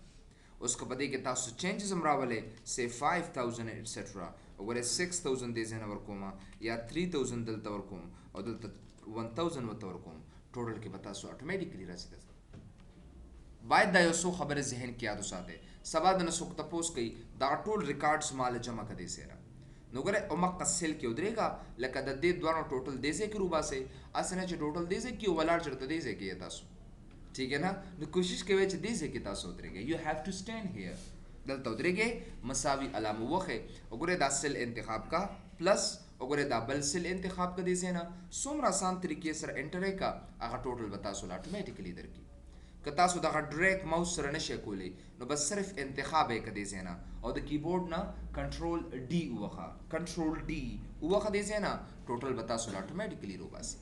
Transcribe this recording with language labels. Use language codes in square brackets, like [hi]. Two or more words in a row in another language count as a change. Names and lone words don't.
[ps] اوس که په دې کې تاسو چینجز هم راولئ سی 5000 ایټسټرا وګوره 6000 دې ځای نه ورکوم یا 3000 دلته ورکوم او دلته 1000 ورته ورکوم ټوټل کې به تاسو اټومیټیکلی راځي. باید دا یو څو خبرې ذهن کې یاد وساتئ. سبا د نه څوک تپوس کوي دا ټول ریکارډس مال جمع کړئ سره نو ګوره عمق سیل کې ودرېږه لکه د دې دوانو ټوټل دې ځای کې روباسئ اسې نه چې ټوټل دې ځای کې ولاړ چېرته دې ځای کې یې تاسو [ur] ٹھیک ہے نا. [ps] نو کوشش کوئ چې دې ځای کې تاسو ودرېږئ. [en] you have to stand here [ps] دلته ودرېږئ مساوي علامه وښئ وګورئ دا سیل انتخاب کا پلس وګورئ دا بل سیل انتخاب کا دې ځای نه څومره آسان طریقې سره انټر یې کا هغه ټوټل به تاسو له اټومیټیکلی درکړي. که تاسو دغه ډریک ماوس سره نشئ کولی نو بس صرف انتخاب یې کړئ دې ځای نه او د کیبورډ نه کنټرول ډي ووهه دې ځای نه ټوټل به تاسو له اټومیټیکلی روباسي.